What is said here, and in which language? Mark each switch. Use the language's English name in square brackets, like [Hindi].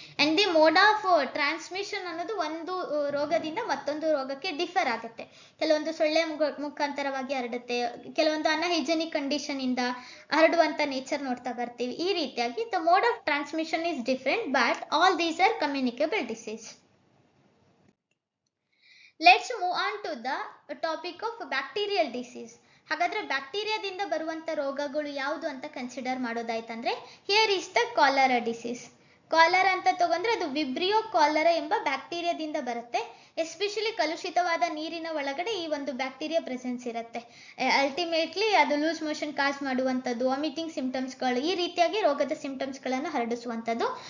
[English] and the mode of transmission [Kannada] ಅನ್ನೋದು ಒಂದು ರೋಗದಿಂದ ಮತ್ತೊಂದು ರೋಗಕ್ಕೆ ಡಿಫರ್ ಆಗುತ್ತೆ. ಕೆಲವೊಂದು ಸೊಳ್ಳೆ ಮುಖಾಂತರವಾಗಿ ಹರಡುತ್ತೆ, ಕೆಲವೊಂದು ಅನ್ಹೈಜೆನಿಕ್ ಕಂಡೀಷನ್ ಇಂದ ಹರಡುವಂತ ನೇಚರ್ ನೋಡ್ತಾ ಬರ್ತೀವಿ. ಈ ರೀತಿಯಾಗಿ [English] The mode of transmission is different, but all these are communicable disease. Let's move on to the topic of bacterial disease. [Kannada] ಹಾಗಾದ್ರೆ ಬ್ಯಾಕ್ಟೀರಿಯಾದಿಂದ ಬರುವಂತ ರೋಗಗಳು ಯಾವುದು ಅಂತ consider ಮಾಡೋದಾಯ್ತಂದ್ರೆ, [English] Here is the cholera disease. [Kannada] Cholera ಅಂತ ತಗೊಂಡ್ರೆ ಅದು ವಿಬ್ರಿಯೋ ಕಾಲರಾ ಎಂಬ ಬ್ಯಾಕ್ಟೀರಿಯಾದಿಂದ ಬರುತ್ತೆ. ಎಸ್ಪೆಷಲಿ ಕಲುಷಿತವಾದ ನೀರಿನ ಒಳಗಡೆ ಈ ಒಂದು ಬ್ಯಾಕ್ಟೀರಿಯಾ ಪ್ರೆಸೆನ್ಸ್ ಇರುತ್ತೆ. ಅಲ್ಟಿಮೇಟ್ಲಿ ಅದು ಲೂಸ್ ಮೋಷನ್ ಕಾಸ್ ಮಾಡುವಂಥದ್ದು, ವಾಮಿಟಿಂಗ್ ಸಿಂಪ್ಟಮ್ಸ್ಗಳು, ಈ ರೀತಿಯಾಗಿ ರೋಗದ ಸಿಂಪ್ಟಮ್ಸ್ಗಳನ್ನು ಹರಡಿಸುವಂಥದ್ದು.